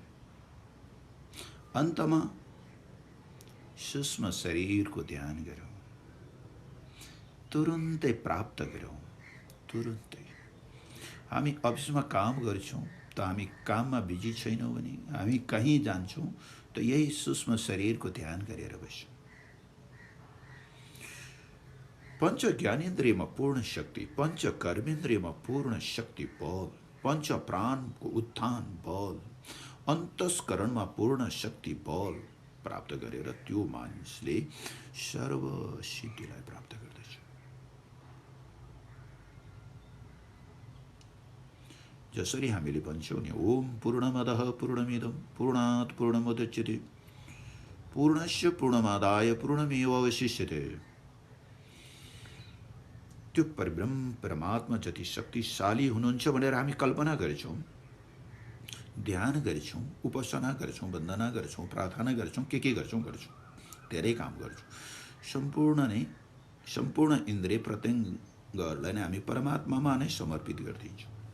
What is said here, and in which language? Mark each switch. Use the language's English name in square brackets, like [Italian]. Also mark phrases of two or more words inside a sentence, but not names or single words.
[Nepali] अन्तमा सूक्ष्म शरीरको ध्यान गरौँ, तुरुन्तै प्राप्त गरौँ। तुरुन्तै हामी अफिसमा काम गर्छौँ त हामी काममा बिजी छैनौँ भने, हामी कहीँ जान्छौँ त यही सूक्ष्म शरीरको ध्यान गरेर बस्छौँ। पंच ज्ञानेन्द्रियमा पूर्ण शक्ति, पंच कर्मेन्द्रियमा पूर्ण शक्ति बल, पंच प्राणको उत्थान बल, अन्तस्करणमा पूर्ण शक्ति बल प्राप्त गरेर त्यो मानिसले सर्वसिद्धिलाई प्राप्त गर्दछ। जसरी हामीले भन्छौँ नि, [Sanskrit] ओम पूर्णमदः पूर्णमिदं पूर्णात् पूर्णमुदच्यते पूर्णस्य पूर्णमादाय पूर्णमेवावशिष्यते। [Nepali] त्यो परब्रह्म परमात्मा जति शक्तिशाली हुनुहुन्छ भनेर हामी कल्पना गर्छौँ, ध्यान गर्छौँ, उपासना गर्छौँ, वन्दना गर्छौँ, प्रार्थना गर्छौँ, के गर्छौँ, धेरै काम गर्छौँ। सम्पूर्ण इन्द्रिय प्रत्यङ्गहरूलाई नै हामी परमात्मामा नै समर्पित गरिदिन्छौँ।